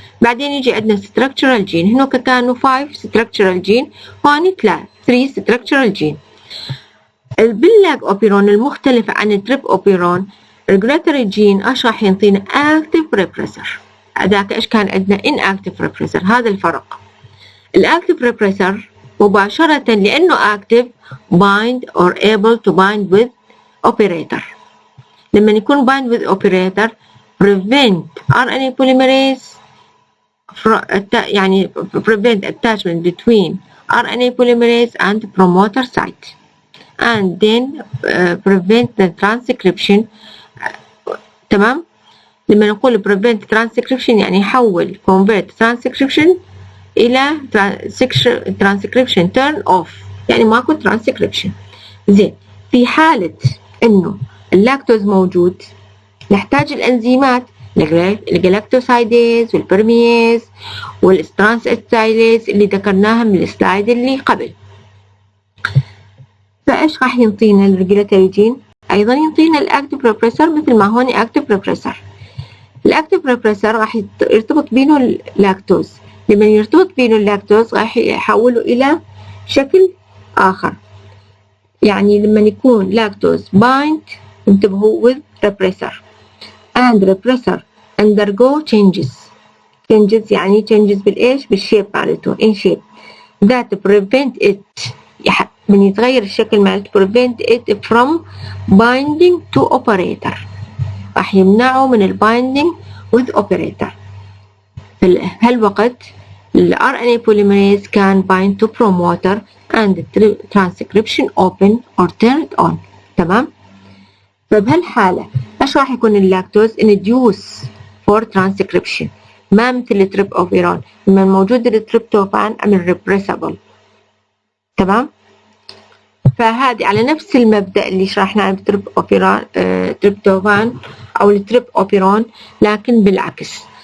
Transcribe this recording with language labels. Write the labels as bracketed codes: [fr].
[ar] بعدين يجي عندنا structural gene، هنوك كانوا 5 structural gene وهاني 3 structural gene. باللاج اوبيرون المختلف عن التريب اوبيرون regulatory جين ايش راح ينطينا active repressor. هذاك ايش كان عندنا inactive repressor. هذا الفرق. [en] الاكتيف repressor [ar] مباشرة لانه [en] active bind or able to bind with operator. لما يكون bind with operator prevent RNA polymerase يعني prevent attachment between RNA polymerase and promoter site and then prevent the transcription. تمام. [ar] لما نقول [en] prevent transcription [ar] يعني يحول [en] convert transcription [ar] إلى transcription turn off يعني ماكو transcription. زين في حالة إنه اللاكتوز موجود نحتاج الأنزيمات الجلاكتوسايديز والبرمياز والترانسكريبتيز اللي ذكرناها من السلايد اللي قبل. فإيش راح ينطينا الريجولاتوري جين؟ أيضا ينطينا الأكتيف ريبريسر مثل ما هون أكتيف ريبريسر. الأكتيف ريبريسر راح يرتبط بينه اللاكتوز. لما يرتبط بينه اللاكتوز راح يحوله إلى شكل آخر. يعني لما يكون [en] Lactose bind انتبهوا with repressor and repressor undergo changes يعني changes بالإيش؟ [ar] بالشيب مالته [en] in shape that prevent it [ar] من يتغير الشكل مالته [en] prevent it from binding to operator. [ar] راح يمنعه من البايندينج [en] with operator. [ar] في هالوقت [en] ال RNA polymerase can bind to promoter and the transcription open or turned on. [ar] تمام؟ فبهالحالة ايش راح يكون اللاكتوز [en] induce for transcription [ar] ما مثل التريب اوبيرون. لما موجود التريبتوفان عمل repressible. تمام؟ فهذه على نفس المبدأ اللي شرحناه بالتريب اوبيرون تريبتوفان او التريب اوبيرون لكن بالعكس.